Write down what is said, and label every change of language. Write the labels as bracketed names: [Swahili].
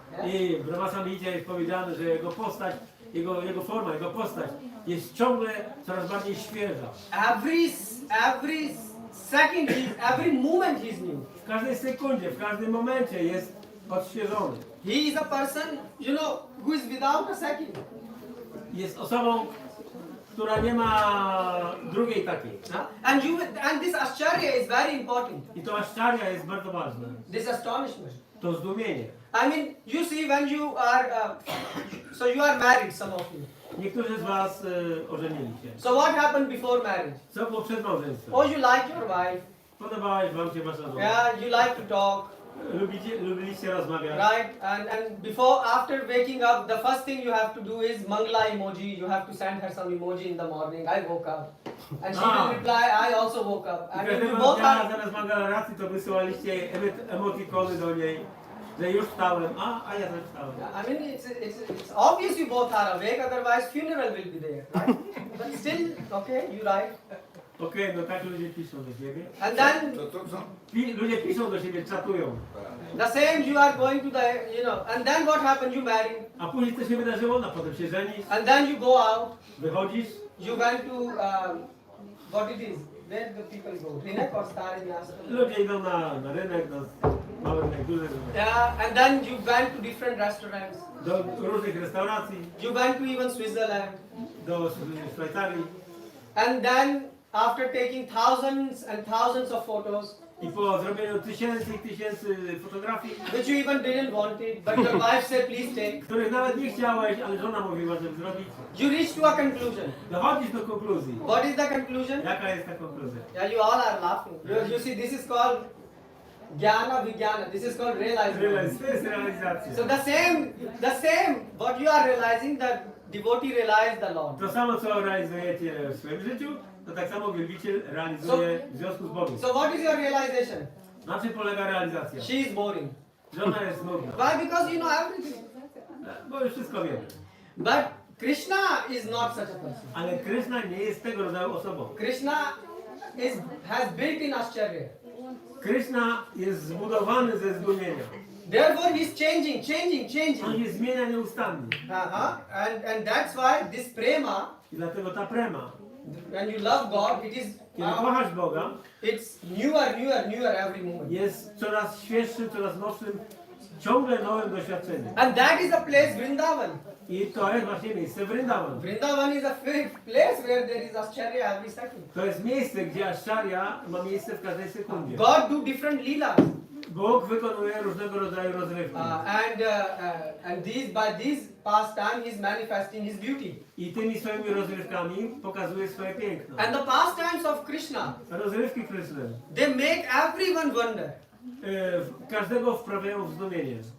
[Polish] I w Brahmasamhicie jest powiedziane, że jego postać, jego forma, jego postać jest ciągle coraz bardziej świeża. [English] Every second, every moment he is new. [Polish] W każdej sekundzie, w każdym momencie jest odświeżony. [English] He is a person, who is without a second. [Polish] Jest osobą, która nie ma drugiej takiej. [English] And this ascharya is very important. [Polish] I to aszczarya jest bardzo ważne. [English] This astonishment. [Polish] To zdumienie. [English] I mean, you see when you are, so you are married, some of you. [Polish] Niektórzy z was ożenili się. [English] So what happened before marriage? [Polish] Co było przed małżeństwem? [English] Oh, you like your wife. [Polish] Podobała wam się wasza żona. [English] Yeah, you like to talk. [Polish] Lubiliście rozmawiać. [English] Right, and after waking up, the first thing you have to do is Mangala emoji. You have to send her some emoji in the morning. I woke up, and she will reply, I also woke up. [Polish] I [English] And [Polish] każdego [English] you both [Polish] dnia [English] are. [Polish] zamiast mangaleracji to wysyłaliście emotikony do niej, że już wstałem, a ja też wstałem. [English] I mean, it's obvious you both are awake. Otherwise, funeral will be there, right? But still, okay, you right. [Polish] Okej, no tak ludzie piszą do siebie. [English] And then [Polish] Ludzie piszą do siebie, czatują. [English] the same you are going to the, and then what happened? You marry, [Polish] A później co się wydarzyło? No potem się żenisz, [English] and then you go out. [Polish] wychodzisz, [English] You went to what it is? Where the people go? [Polish] Rynek or stare miasto? Ludzie idą na rynek, na mały rynek, duży rynek. [English] Yeah, and then you went to different restaurants. [Polish] Do różnych restauracji, [English] You went to even Switzerland. [Polish] do Szwajcarii. [English] And then after taking thousands and thousands of photos, [Polish] I po zrobieniu tysięcy i tysięcy fotografii, [English] which you even didn't want it, but your wife said please take, [Polish] których nawet nie chciałeś, ale żona mówiła, żeby zrobić, [English] you reached to a conclusion. [Polish] dochodzisz do konkluzji. [English] What is the conclusion? [Polish] Jaka jest ta konkluzja? [English] Yeah, you all are laughing. You see, this is called Jnana Vijnana. This is called realization. [Polish] To jest realizacja. [English] So the same, what you are realizing, the devotee realized the Lord. [Polish] To samo, co realizujecie w swoim życiu, to tak samo wielbiciel realizuje w związku z Bogiem. [English] So what is your realization? [Polish] Na czym polega realizacja? [English] She is boring. [Polish] Żona jest nudna. [English] Why? Because you know everything. [Polish] Bo już wszystko wiemy. [English] But Krishna is not such a person. [Polish] Ale Krishna nie jest tego rodzaju osobą. [English] Krishna has built in Ascharya. [Polish] Krishna jest zbudowany ze zdumienia. [English] Therefore he is changing. [Polish] On się zmienia nieustannie. [English] And that's why this prema, [Polish] I dlatego ta prema, [English] when you love God, it is [Polish] kiedy kochasz Boga, [English] it's newer every moment. [Polish] jest coraz świeższym, coraz nowszym, ciągle nowym doświadczeniem. [English] And that is the place Vrindavan. [Polish] I to jest właśnie miejsce Vrindavan. [English] Vrindavan is a place where there is Ascharya every second. [Polish] To jest miejsce, gdzie Ascharya ma miejsce w każdej sekundzie. [English] God do different leelas. [Polish] Bóg wykonuje różnego rodzaju rozrywki. [English] And by these pastime he is manifesting his beauty. [Polish] I tymi swoimi rozrywkami pokazuje swoje piękno. [English] And the pastimes of Krishna, [Polish] Rozrywki Kryszny [English] they make everyone wonder. [Polish] Każdego wprawiają w zdumienie.